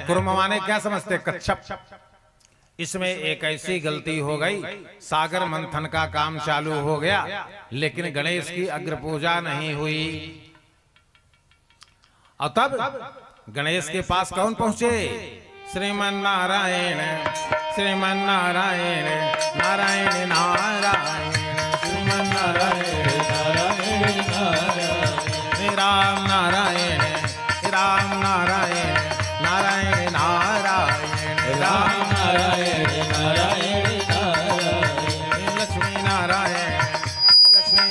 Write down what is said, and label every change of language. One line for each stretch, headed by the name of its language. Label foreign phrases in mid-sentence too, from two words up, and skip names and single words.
Hindi: कुर्म माने क्या समझते? कच्छप। इसमें एक ऐसी गलती हो गई, सागर मंथन का काम चालू हो गया, लेकिन गणेश की अग्र पूजा नहीं हुई। और तब गणेश के पास कौन पहुंचे? श्रीमन नारायण, श्रीमन नारायण, नारायण नारायण, श्रीमन नारायण, नारायण नारायण, राम नारायण, राम नारायण, नारायण नारायण, राम नारायण, नारायण नारायण, लक्ष्मी नारायण, लक्ष्मी